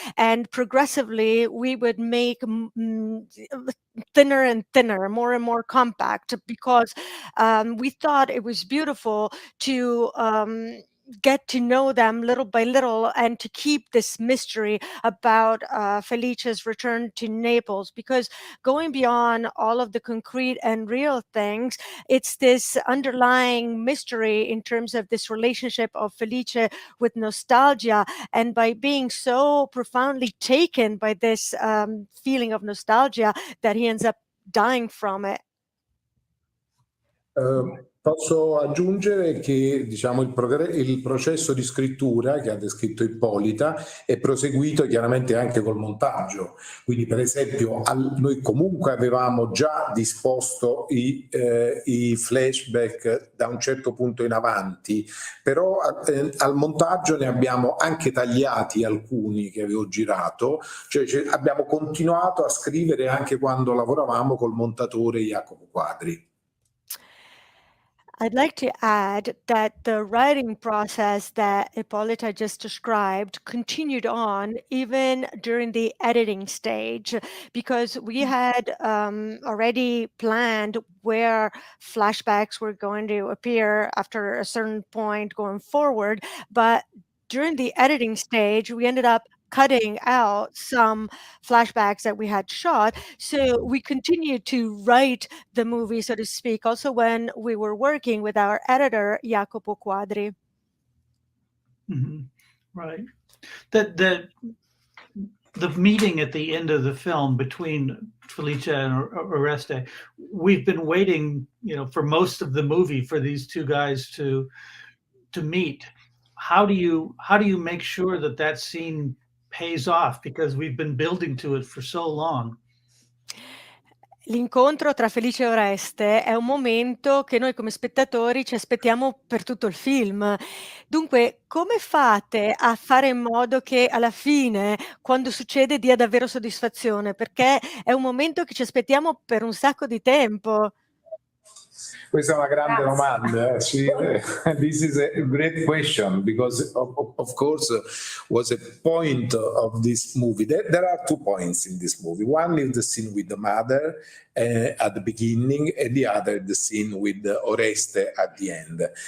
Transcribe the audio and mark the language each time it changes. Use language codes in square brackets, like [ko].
[en] And progressively, we would make thinner and thinner, more and more compact, because we thought it was beautiful to get to know them little by little and to keep this mystery about Felice's return to Naples, because going beyond all of the concrete and real things, it's this underlying mystery in terms of this relationship of Felice with nostalgia. And by being so profoundly taken by this feeling of nostalgia, that he ends up dying from it. [it] Posso aggiungere che diciamo, il processo di scrittura che ha descritto Ippolita è proseguito chiaramente anche col montaggio. Quindi per esempio noi comunque avevamo già disposto i flashback da un certo punto in avanti, però al montaggio ne abbiamo anche tagliati alcuni che avevo girato, cioè abbiamo continuato a scrivere anche quando lavoravamo col montatore Jacopo Quadri. [en] I'd like to add that the writing process that Ippolita just described continued on even during the editing stage, because we had already planned where flashbacks were going to appear after a certain point going forward. But during the editing stage, we ended up cutting out some flashbacks that we had shot. So we continued to write the movie, so to speak, also when we were working with our editor, Jacopo Quadri. Mm-hmm. Right. The meeting at the end of the film between Felice and Oreste, we've been waiting, for most of the movie for these two guys to meet. How do you make sure that scene pays off, because we've been building to it for so long? [it] L'incontro tra Felice e Oreste è un momento che noi come spettatori ci aspettiamo per tutto il film. Dunque, come fate a fare in modo che alla fine, quando succede, dia davvero soddisfazione? Perché è un momento che ci aspettiamo per un sacco di tempo. Questa è una grande domanda. [en] This is a great question, because of course was a point of this movie. There are 2 points in this movie. One is the scene with the mother at the beginning, and the other the scene with Oreste at the end.